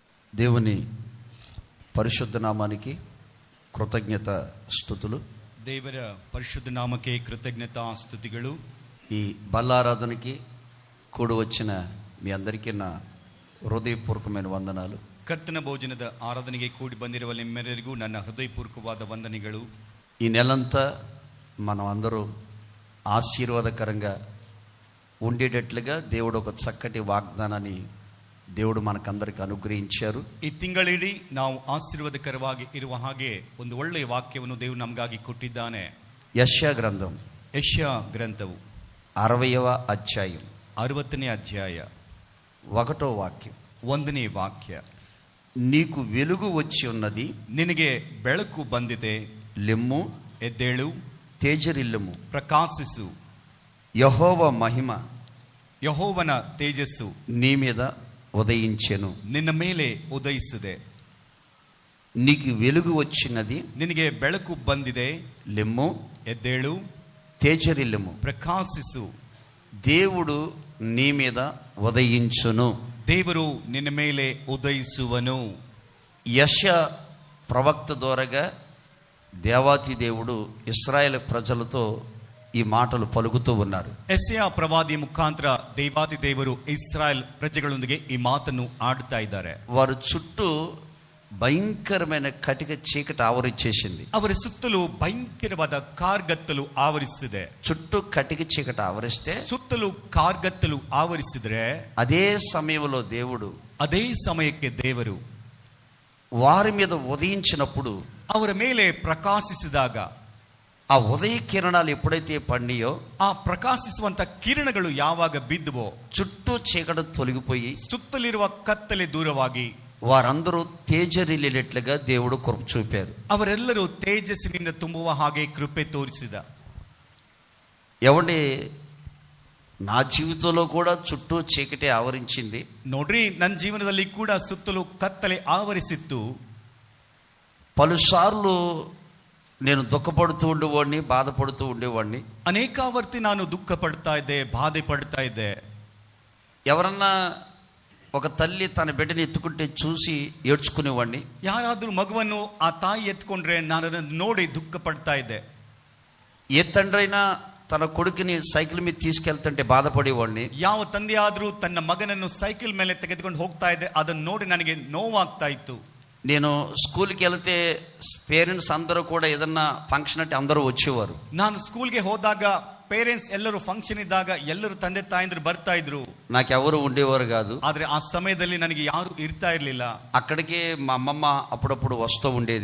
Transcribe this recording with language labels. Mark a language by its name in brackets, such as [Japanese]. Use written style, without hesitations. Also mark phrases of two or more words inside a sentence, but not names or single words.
[Telugu] దేవుని పరిశుద్ధ నామానికి కృతజ్ఞత స్తుతులు. [Kannada] ದೇವರ ಪರಿಶುದ್ಧ ನಾಮಕ್ಕೆ ಕೃತಜ್ಞತಾ ಸ್ತುತಿಗಳು. [Telugu] ఈ బల్లారాధనకి కూడి వచ్చిన మీ అందరికీ నా హృదయపూర్వకమైన వందనాలు. [Kannada] ಕರ್ತನ ಭೋಜನದ ಆರಾಧನೆಗೆ ಕೂಡಿ ಬಂದಿರುವ ನಿಮ್ಮೆಲ್ಲರಿಗೂ ನನ್ನ ಹೃದಯಪೂರ್ವಕವಾದ ವಂದನೆಗಳು. [Telugu] ఈ నెలంతా మనం అందరూ ఆశీర్వాదకరంగా ఉండేటట్లుగా దేవుడు ఒక చక్కటి వాగ్దానాన్ని దేవుడు మనకందరికి అనుగ్రహించారు. [Kannada] ಈ ತಿಂಗಳಿಡೀ ನಾವು ಆಶೀರ್ವಾದಕರವಾಗಿ ಇರುವ ಹಾಗೆ ಒಂದು ಒಳ್ಳೆಯ ವಾಕ್ಯವನ್ನು ದೇವರು ನಮಗಾಗಿ ಕೊಟ್ಟಿದ್ದಾನೆ. [Telugu] యెషయా గ్రంథం [Kannada] ಯೆಶಯಾ ಗ್ರಂಥವು [Telugu] 60వ అధ్యాయం [Kannada] 60ನೇ ಅಧ್ಯಾಯ [Telugu] 1వ వాక్యం. [Kannada] 1ನೇ ವಾಕ್ಯ. [Telugu] నీకు వెలుగు వచ్చి ఉన్నది, [Kannada] ನಿನಗೆ ಬೆಳಕು ಬಂದಿದೆ, [Telugu] లెమ్ము, [Kannada] ಎದ್ದೇಳು, [Telugu] తేజరిల్లుము, [Kannada] ಪ್ರಕಾಶಿಸು, [Telugu] యెహోవా మహిమ [Kannada] ಯೆಹೋವನ ತೇಜಸ್ಸು [Telugu] నీ మీద ఉదయించెను. [Kannada] ನಿನ್ನ ಮೇಲೆ ಉದಯಿಸಿದೆ. [Telugu] నీకు వెలుగు వచ్చినది, [Kannada] ನಿನಗೆ ಬೆಳಕು ಬಂದಿದೆ, [Telugu] లెమ్ము, [Kannada] ಎದ್ದೇಳು, [Telugu] తేజరిల్లుము, [Kannada] ಪ್ರಕಾಶಿಸು, [Telugu] దేవుడు నీ మీద ఉదయించును. [Kannada] ದೇವರು ನಿನ್ನ ಮೇಲೆ ಉದಯಿಸುವನು. [Telugu] యెషయా ప్రవక్త ద్వారాగా దేవాతి దేవుడు ఇశ్రాయేల్ ప్రజలతో ఈ మాటలు పలుకుతూ ఉన్నారు. [Kannada] ಯೆಶಯಾ ಪ್ರವಾದಿ ಮುಖಾಂತರ ದೇವಾತಿ ದೇವರು ಇಸ್ರಾಯೇಲ್ ಪ್ರಜೆಗಳೊಂದಿಗೆ ಈ ಮಾತನ್ನು ಆಡುತ್ತಾ ಇದ್ದಾರೆ. [Telugu] వారు చుట్టూ భయంకరమైన కటిక చీకటి ఆవరించేసింది. [Kannada] ಅವರ ಸುತ್ತಲೂ ಭಯಂಕರವಾದ ಕಾರ್ಗತ್ತಲು ಆವರಿಸಿದೆ. [Telugu] చుట్టూ కటిక చీకటి ఆవరిస్తే [Kannada] ಸುತ್ತಲೂ ಕಾರ್ಗತ್ತಲು ಆವರಿಸಿದ್ರೆ [Telugu] అదే సమయంలో దేవుడు [Kannada] ಅದೇ ಸಮಯಕ್ಕೆ ದೇವರು [Telugu] వారి మీద ఉదయించినప్పుడు, [Kannada] ಅವರ ಮೇಲೆ ಪ್ರಕಾಶಿಸಿದಾಗ, [Telugu] ఆ ఉదయ కిరణాలు ఎప్పుడైతే పడినాయో, [Kannada] ಆ ಪ್ರಕಾಶಿಸುವಂತ ಕಿರಣಗಳು ಯಾವಾಗ ಬಿದ್ದುವೋ, [Telugu] చుట్టూ చీకటి తొలగిపోయి [Kannada] ಸುತ್ತಲಿರುವ ಕತ್ತಲೆ ದೂರವಾಗಿ [Telugu] వారందరూ తేజరిల్లేట్లుగా దేవుడు కృప చూపారు. [Kannada] ಅವರೆಲ್ಲರೂ ತೇಜಸ್ಸಿನಿಂದ ತುಂಬುವ ಹಾಗೆ ಕೃಪೆ ತೋರಿಸಿದ. [Telugu] ఏమండి, నా జీవితంలో కూడా చుట్టూ చీకటి ఆవరించింది. [Kannada] ನೋಡ್ರಿ, ನನ್ನ ಜೀವನದಲ್ಲಿ ಕೂಡ ಸುತ್ತಲೂ ಕತ್ತಲೆ ಆವರಿಸಿತ್ತು. [Telugu] పలుసార్లు నేను దుఃఖపడుతూ ఉండేవాడిని, బాధపడుతూ ఉండేవాడిని. [Kannada] ಅನೇಕಾವರ್ತಿ ನಾನು ದುಃಖ ಪಡ್ತಾ ಇದ್ದೆ, ಬಾಧೆ ಪಡ್ತಾ ಇದ್ದೆ. [Telugu] ఎవరన్నా ఒక తల్లి తన బిడ్డని ఎత్తుకుంటే చూసి ఏడ్చుకునేవాడిని. [Kannada] ಯಾರಾದ್ರೂ ಮಗುವನ್ನು ಆ ತಾಯಿ ಎತ್ಕೊಂಡ್ರೆ ನಾನು ಅದನ್ನು ನೋಡಿ ದುಃಖ ಪಡ್ತಾ ಇದ್ದೆ. [Telugu] ఏ తండ్రైనా తన కొడుకుని సైకిల్ మీద తీసుకెళ్తుంటే బాధపడేవాడిని. [Kannada] ಯಾವ ತಂದೆಯಾದ್ರೂ ತನ್ನ ಮಗನನ್ನು ಸೈಕಲ್ ಮೇಲೆ ತೆಗೆದುಕೊಂಡು ಹೋಗ್ತಾ ಇದ್ದೆ, ಅದನ್ನು ನೋಡಿ ನನಗೆ ನೋವಾಗ್ತಾ ಇತ್ತು. [Telugu] నేను స్కూల్కి వెళ్తే పేరెంట్స్ అందరూ కూడా ఏదన్నా ఫంక్షన్ అంటే అందరూ వచ్చేవారు. [Kannada] ನಾನು ಸ್ಕೂಲ್ಗೆ ಹೋದಾಗ ಪೇರೆಂಟ್ಸ್ ಎಲ್ಲರೂ ಫಂಕ್ಷನ್ ಇದ್ದಾಗ ಎಲ್ಲರೂ ತಂದೆ ತಾಯಂದ್ರು ಬರ್ತಾ ಇದ್ರು. [Telugu] నాకెవరు ఉండేవారు కాదు. [Kannada] ಆದ್ರೆ ಆ ಸಮಯದಲ್ಲಿ ನನಗೆ ಯಾರು ಇರ್ತಾ ಇರ್ಲಿಲ್ಲ. [Telugu] అక్కడికి మా అమ్మమ్మ అప్పుడప్పుడు వస్తూ ఉండేది.